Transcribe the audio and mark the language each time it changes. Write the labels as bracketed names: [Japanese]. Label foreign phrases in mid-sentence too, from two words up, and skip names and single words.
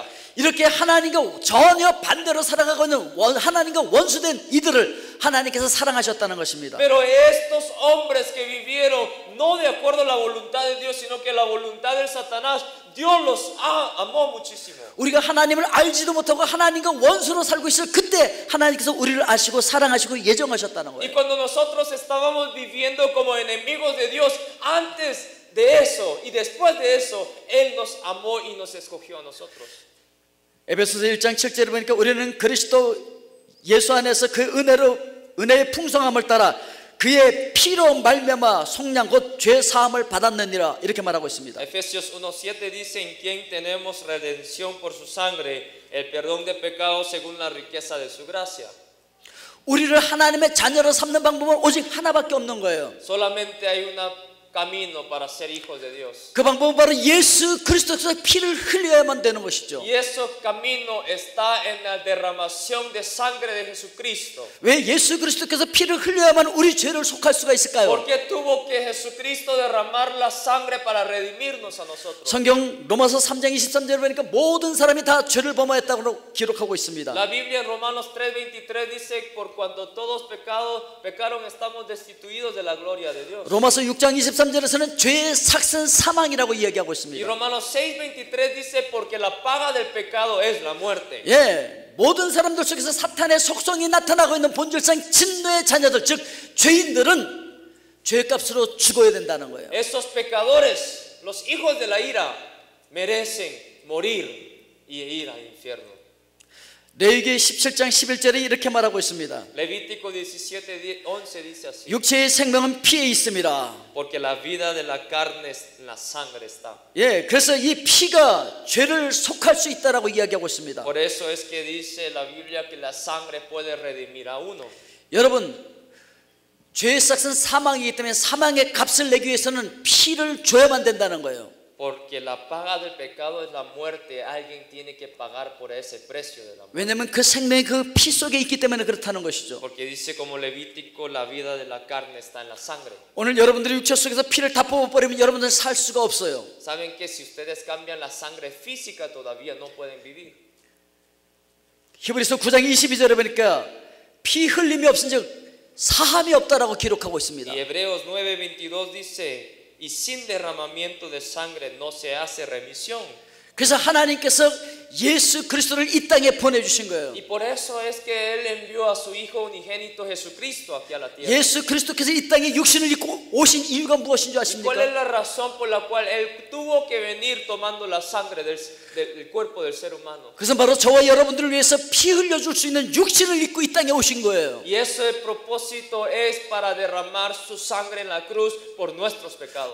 [Korean] 이렇게 하나님과 전혀 반대로 살아가고 있는 하나님과 원수된 이들을 하나님께서 사랑하셨다는 것입니다. [Spanish] Pero estos hombres que vivieron no de acuerdo a la voluntad de Dios, sino que la voluntad del Satanás, Dios los amó muchísimo. [Korean] 우리가 하나님을 알지도 못하고 하나님과 원수로 살고 있을 그때 하나님께서 우리를 아시고 사랑하시고 예정하셨다는 [Spanish] Y [Korean] 거예요. [Spanish] cuando nosotros estábamos viviendo como enemigos de Dios, antes de eso y después de eso, Él nos amó y nos escogió a nosotros. [Korean] 에베소서 1장 7절에 보니까 우리는 그리스도 예수 안에서 그 은혜의 풍성함을 따라 그의 피로 말미암아 속량 곧 죄 사함을 받았느니라 이렇게 말하고 있습니다. [Spanish] Efesios 1:7 dice en quien tenemos redención por su sangre, el perdón de pecados según la riqueza de su gracia. [Korean] 우리를 하나님의 자녀로 삼는 방법은 오직 하나밖에 없는 거예요. [Spanish] Solamente hay una camino para ser hijos de Dios. [Korean] 그 방법은 바로 예수 그리스도께서 피를 흘려야만 되는 것이죠. [Spanish] Y ese camino está en la derramación de sangre de Jesucristo. [Korean] 왜 예수 그리스도께서 피를 흘려야만 우리 죄를 속할 수가 있을까요? [Spanish] ¿Por qué tuvo que Jesucristo derramar la sangre para redimirnos a nosotros? [Korean] 성경 로마서 3장 23절에 보니까 모든 사람이 다 죄를 범하였다고 기록하고 있습니다. [Spanish] La Biblia en Romanos 3:23 dice, por cuanto todos pecaron, estamos destituidos de la gloria de Dios. [Korean] 로마서 6장 23절에서는 죄의 삭은 사망이라고 이야기하고 [Spanish] Y [Korean] 있습니다. [Spanish] Romanos 6:23 dice, porque la paga del pecado es la muerte. [Korean] 예, 모든 사람들 속에서 사탄의 속성이 나타나고 있는 본질상 진노의 자녀들, 즉 죄인들은 죄값으로 죽어야 된다는 거예요. [Spanish] Esos pecadores, los hijos de la ira, merecen morir y ir al infierno. [Korean] 레위기 17장 11절에 이렇게 말하고 있습니다. [Spanish] Levítico 17:11 dice así. [Korean] 육체의 생명은 피에 있습니다. [Spanish] Porque la vida de la carne en la sangre está. [Korean] 예, 그래서 이 피가 죄를 속할 수 있다라고 이야기하고 있습니다. [Spanish] Por eso es que dice la Biblia que la sangre puede redimir a uno. [Korean] 여러분, 죄의 삭은 사망이기 때문에 사망의 값을 내기 위해서는 피를 줘야만 된다는 거예요. [Spanish] Porque la paga del pecado es la muerte. Alguien tiene que pagar por ese precio de la muerte. [Korean] 왜냐하면 그 생명이 그 피 속에 있기 때문에 그렇다는 것이죠. [Spanish] Porque dice como Levítico, la vida de la carne está en la sangre. [Korean] 오늘 여러분들이 육체 속에서 피를 다 뽑아버리면 여러분들은 살 수가 없어요. [Spanish] Saben que si ustedes cambian la sangre física todavía no pueden vivir. [Korean] 히브리서 9장 22절에 보니까 피 흘림이 없은즉 사함이 없다라고 기록하고 있습니다. [Spanish] Y Hebreos 9:22 dice, y sin derramamiento de sangre no se hace remisión. [Korean] 그래서 하나님께서 예수 그리스도를 이 땅에 보내주신 거예요. [Spanish] Y por eso es que Él envió a su Hijo unigénito Jesucristo aquí a la tierra. [Korean] 예수 그리스도께서 이 땅에 육신을 입고 오신 이유가 무엇인 줄 [Spanish] ¿Y cuál es [Korean] 아십니까? [Spanish] la razón por la cual Él tuvo que venir tomando la sangre del cuerpo del ser humano? [Korean] 그것은 바로 저와 여러분들을 위해서 피 흘려줄 수 있는 육신을 입고 이 땅에 오신 거예요. [Spanish] Y ese propósito es para derramar su sangre en la cruz por nuestros pecados.